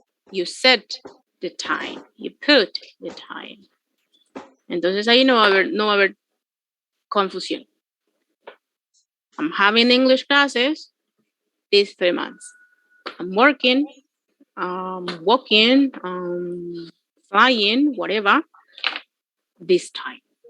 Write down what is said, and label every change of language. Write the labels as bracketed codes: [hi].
[en] You set the time, you put the time. [es] Entonces ahí no va a haber confusión. [en] I'm having English classes these 3 months. I'm working, walking, flying, whatever, this time.